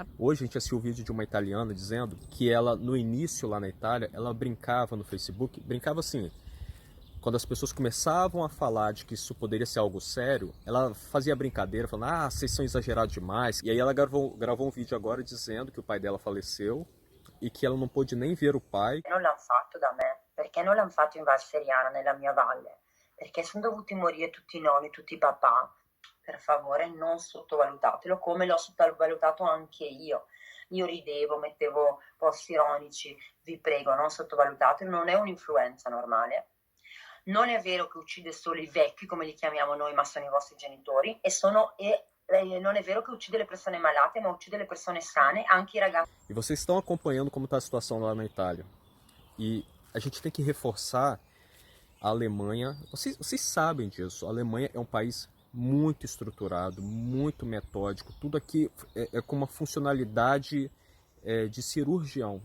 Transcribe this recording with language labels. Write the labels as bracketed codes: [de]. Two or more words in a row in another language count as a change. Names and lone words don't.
[pt] Hoje a gente assistiu o vídeo de uma italiana dizendo que ela, no início lá na Itália, ela brincava no Facebook, brincava assim, quando as pessoas começavam a falar de que isso poderia ser algo sério, ela fazia brincadeira, falando, vocês são exagerados demais. E aí ela gravou um vídeo agora dizendo que o pai dela faleceu e que ela não pôde nem ver o pai. [it] Non l'hanno fatto da me, perché non l'hanno fatto in Val Seriana, nella mia valle. Perché sono dovuti morire tutti i nonni, tutti i papà. Per favore, non sottovalutatelo, come l'ho sottovalutato anche io. Io ridevo, mettevo post ironici, vi prego, non sottovalutatelo, non è un'influenza normale. Non è vero che uccide solo i vecchi, come li chiamiamo noi, ma sono i vostri genitori, non è vero che uccide le persone malate, ma uccide le persone sane, anche i ragazzi. [pt] E vocês estão acompanhando como está a situação lá na Itália. E a gente tem que reforçar a Alemanha. Vocês sabem disso. A Alemanha é um país muito estruturado, muito metódico. Tudo aqui é com uma funcionalidade de cirurgião.